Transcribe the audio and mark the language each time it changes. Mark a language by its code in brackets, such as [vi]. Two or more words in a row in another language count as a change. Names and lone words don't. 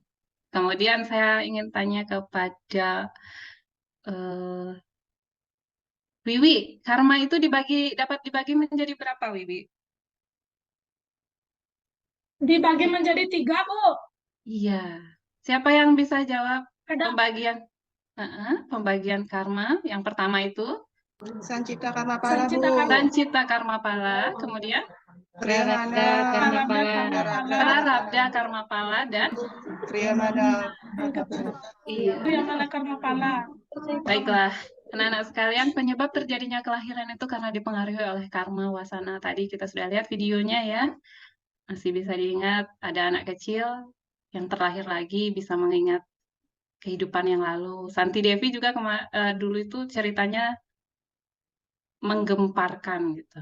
[id] Kemudian saya ingin tanya kepada Wiwi, karma itu dapat dibagi menjadi berapa, Wiwi? Dibagi menjadi 3, Bu. Iya. Siapa yang bisa jawab Ada pembagian karma? Yang pertama itu Sancipta karma pala, Bu. Sancipta karma. Sancipta karma pala, kemudian Priyamana, Prarabdha karma pala. Prarabdha karma pala dan Priyamana. iya. Priyamana karma pala. Baiklah, anak-anak sekalian, penyebab terjadinya kelahiran itu karena dipengaruhi oleh karma wasana. Tadi kita sudah lihat videonya ya. Masih bisa diingat, ada anak kecil yang terlahir lagi bisa mengingat kehidupan yang lalu. Santi Devi juga dulu itu ceritanya menggemparkan gitu.